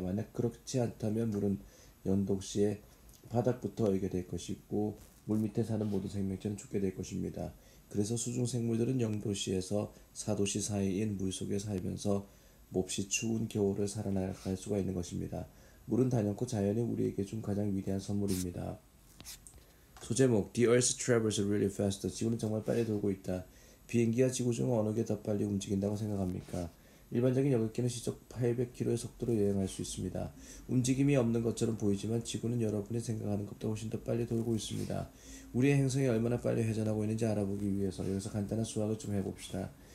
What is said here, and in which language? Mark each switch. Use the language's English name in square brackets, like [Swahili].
[Korean] 만약 그렇지 않다면 물은 0도씨에 바닥부터 얼게 될 것이고 물 밑에 사는 모든 생명체는 죽게 될 것입니다. 그래서 수중 생물들은 0도씨에서 4도씨 사이인 물속에 살면서 몹시 추운 겨울을 살아나갈 수가 있는 것입니다. 물은 단연코 자연이 우리에게 준 가장 위대한 선물입니다. [English] 소제목 The Earth travels really fast. [Korean] 지구는 정말 빨리 돌고 있다. 비행기와 지구 중 어느 게 더 빨리 움직인다고 생각합니까? 일반적인 여객기는 시속 800km의 속도로 여행할 수 있습니다. 움직임이 없는 것처럼 보이지만 지구는 여러분이 생각하는 것보다 훨씬 더 빨리 돌고 있습니다. 우리의 행성이 얼마나 빨리 회전하고 있는지 알아보기 위해서 여기서 간단한 수학을 좀 해봅시다.